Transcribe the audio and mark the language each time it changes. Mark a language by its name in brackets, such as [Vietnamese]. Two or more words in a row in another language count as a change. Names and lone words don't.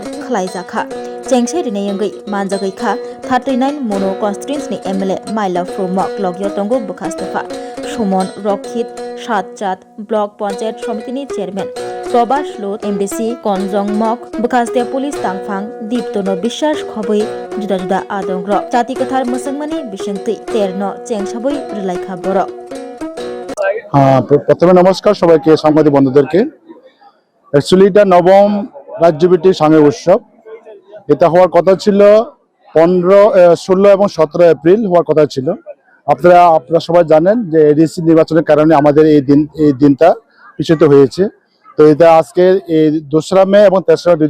[Kok Borok] khlaijakha chengsai rinai yangai manjagai kha 39 mono constituency ni MLA Maila Fromok logyo tongo bukastefa Sumon Rokhit Satchat Block Panchayat Somitini Chairman Probas Lot MDC Konjong Mok bukaste Police Tangphang Diptono Bishas khoboi juda juda adongro jati kathar musangmani bisingtui terno chengsaboi rilai boro [Bangla] প্রথমে নমস্কার সবাইকে সাংবাদিক বন্ধুদেরকে অ্যাকচুয়ালি এটা নবম রাজ্যব্যাপী সাংস্কৃতিক উৎসব এটা হওয়ার কথা ছিল 16 এবং 17 এপ্রিল হওয়ার কথা ছিল আপনারা সবাই জানেন যে এডিসি নির্বাচনের কারণে আমাদের এই দিনটা পিছিয়ে হয়েছে তো এটা আজকে এই 2রা মে এবং 3রা দুই